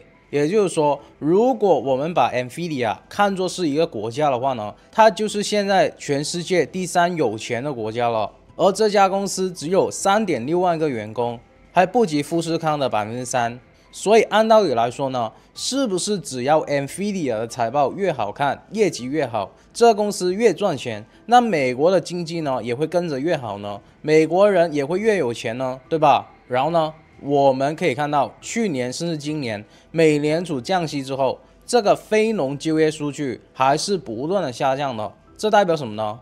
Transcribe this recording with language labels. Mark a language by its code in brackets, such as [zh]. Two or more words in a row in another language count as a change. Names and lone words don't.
[zh] 也就是說，如果我們把 NVIDIA 看作是一個國家的話呢，它就是現在全世界第3有錢的國家了。而這家公司只有3.6萬個員工，還不及富士康的3%。所以按道理來說呢，是不是只要 NVIDIA 的財報越好看，業績越好，這公司越賺錢，那美國的經濟呢也會跟着越好呢？美國人也會越有錢呢，對吧？然後呢，我們可以看到去年甚至今年美聯儲降息之後，這個非農就業數據還是不斷的下降的，這代表什麼呢？